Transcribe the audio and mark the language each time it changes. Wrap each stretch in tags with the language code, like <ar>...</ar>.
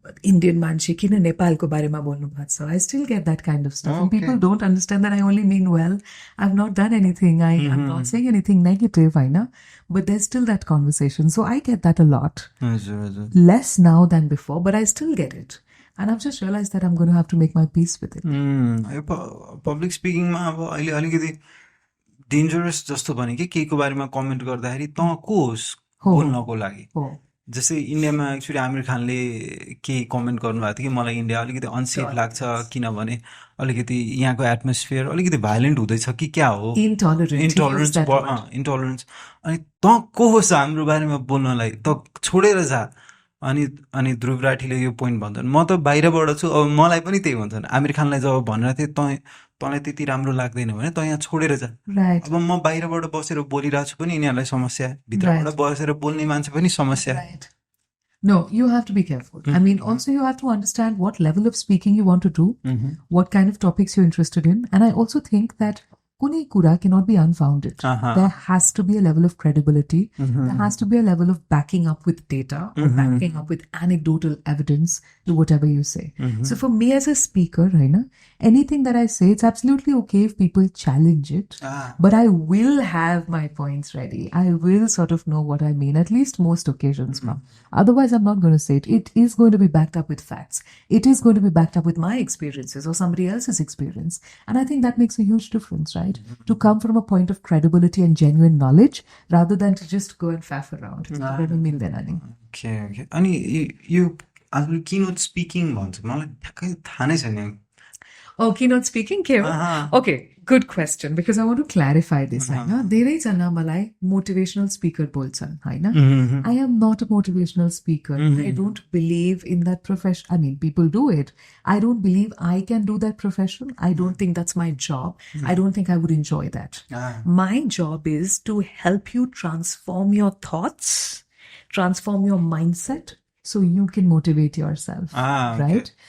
<ne>Indian मान्छे किन नेपालको बारेमा बोल्नु भएको छ?</ne> <en>I still get that kind of stuff. And people don't understand that I only mean well. I've not done anything. I'm not saying anything negative, I know. But there's still that conversation. So I get that a lot. Less now than before, but I still get it. And I've just realized that I'm going to have to make my peace with it.</en> <ne>Public speaking मा अब अहिले अलिकति dangerous जस्तो भने कि केहीको बारेमा comment गर्दाखेरि त को होस् बोल्नको लागि जस्तै इन्डियामा एक्चुअली आमिर खानले केही कमेन्ट गर्नुभएको थियो कि मलाई इन्डिया अलिकति अनसेफ लाग्छ किनभने अलिकति यहाँको एटमोस्फियर अलिकति भाइलेन्ट हुँदैछ कि क्या हो इन्टोलरेन्स अनि त को होस् हाम्रो बारेमा बोल्नलाई त छोडेर जा अनि ध्रुव राठीले यो पोइन्ट भन्छन् म त बाहिरबाट छु अब मलाई पनि त्यही भन्छन् आमिर खानलाई जब भनेर थिए तँलाई त्यति राम्रो लाग्दैन भने त यहाँ छोडेर जा अब म बाहिरबाट बसेर बोलिरहेको छु पनि यिनीहरूलाई समस्या भित्रबाट बसेर बोल्ने मान्छे पनि समस्या</ne> <en>No, you have to be careful. I mean, also you have to understand what level of speaking you want to do, what kind of topics you're interested in. And I also think that Kuni Kura cannot be unfounded. There has to be a level of credibility. There has to be a level of backing up with data or backing up with anecdotal evidence to whatever you say. So for me as a speaker, Raina, anything that I say, it's absolutely okay if people challenge it. But I will have my points ready. I will sort of know what I mean, at least most occasions. Otherwise, I'm not going to say it. It is going to be backed up with facts. It is going to be backed up with my experiences or somebody else's experience. And I think that makes a huge difference, right? To come from a point of credibility and genuine knowledge rather than to just go and faff around. Okay.</en> <ne>अनि यो आज keynote speaking भन्छ मलाई ठ्याक्कै थाहा नै छैन</ne> <en>Oh, keynote speaking</en> <ne>के हो?</ne> <en>Okay, good question because I want to clarify this.</en> <ne>हैन धेरैजना मलाई motivational speaker बोल्छन् हैन.</ne> <en>I am not a motivational speaker. I don't believe in that profession. I mean, people do it. I don't believe I can do that profession. I don't think that's my job. I don't think I would enjoy that. My job is to help you transform your thoughts, transform your mindset, so you can motivate yourself, right?</en>